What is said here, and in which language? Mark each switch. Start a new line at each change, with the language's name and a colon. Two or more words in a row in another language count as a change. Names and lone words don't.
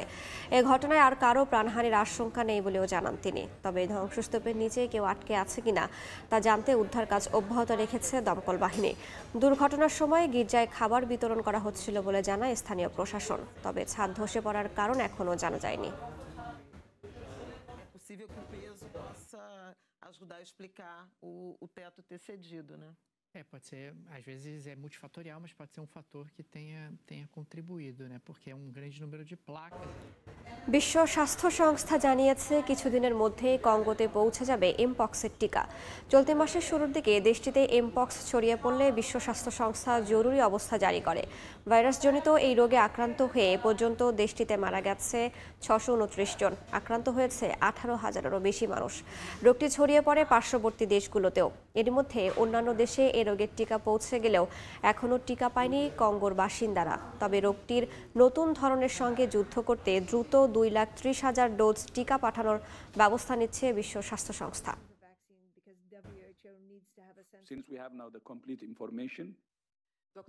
Bangla: এ ঘটনায় আর কারো প্রাণহানির আশঙ্কা নেই বলেও জানান তিনি। তবে ধ্বংসস্তূপের নিচে কেউ আটকে আছে কিনা তা জানতে উদ্ধার কাজ অব্যাহত রেখেছে দমকল বাহিনী। দুর্ঘটনার সময় গির্জায় খাবার বিতরণ করা হচ্ছিল বলে জানায় স্থানীয় প্রশাসন। তবে ছাদ ধসে পড়ার কারণ এখনও জানা যায়নি।
Portuguese: Ajudar a explicar o teto ter cedido, né? Pode ser, às vezes é multifatorial, mas pode ser um fator que tenha contribuído, né? Porque é um grande número de placas.
Bangla: বিশ্ব স্বাস্থ্য সংস্থা জানিয়েছে কিছুদিনের মধ্যে কঙ্গোতে পৌঁছে যাবে এমপক্সের টিকা। চলতি মাসের শুরুর দিকে দেশটিতে এমপক্স ছড়িয়ে পড়লে বিশ্ব স্বাস্থ্য সংস্থা জরুরি অবস্থা জারি করে। ভাইরাসজনিত এই রোগে আক্রান্ত হয়ে এ পর্যন্ত দেশটিতে মারা গেছে 629 জন। আক্রান্ত হয়েছে 18,000-এরও বেশি মানুষ। রোগটি ছড়িয়ে পড়ে পার্শ্ববর্তী দেশগুলোতেও। এর মধ্যে অন্যান্য দেশে এ রোগের টিকা পৌঁছে গেলেও এখনও টিকা পায়নি কঙ্গোর বাসিন্দারা। তবে রোগটির নতুন ধরনের সঙ্গে যুদ্ধ করতে দ্রুত 2,30,000 ডোজ টিকা পাঠানোর ব্যবস্থা নিচ্ছে বিশ্ব স্বাস্থ্য সংস্থা।
English: Since we have now the complete information, Dr.